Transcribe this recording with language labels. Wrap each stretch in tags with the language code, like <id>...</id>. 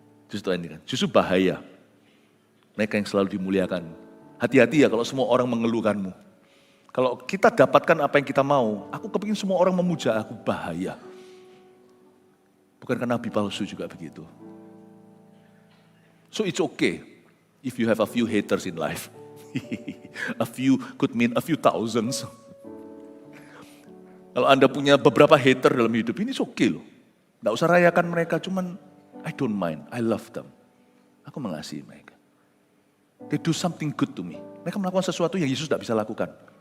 <id>Justru bahaya. Mereka yang selalu dimuliakan Hati-hati ya kalau semua orang mengeluhkanmu. Kalau kita dapatkan apa yang kita mau, aku kepingin semua orang memuja aku, bahaya. Bukankah nabi palsu juga begitu?</id> <en>So it's okay if you have a few haters in life. A few could mean a few thousands.</en> <id>Kalau Anda punya beberapa hater dalam hidup ini,</id> <en>it's okay</en> <id>loh. Nggak usah rayakan mereka, cuman</id> <en>I don't mind, I love them.</en> <id>Aku mengasihi mereka.</id> <en>They do something good to me.</en> <id>Mereka melakukan sesuatu yang Yesus tidak bisa lakukan.</id>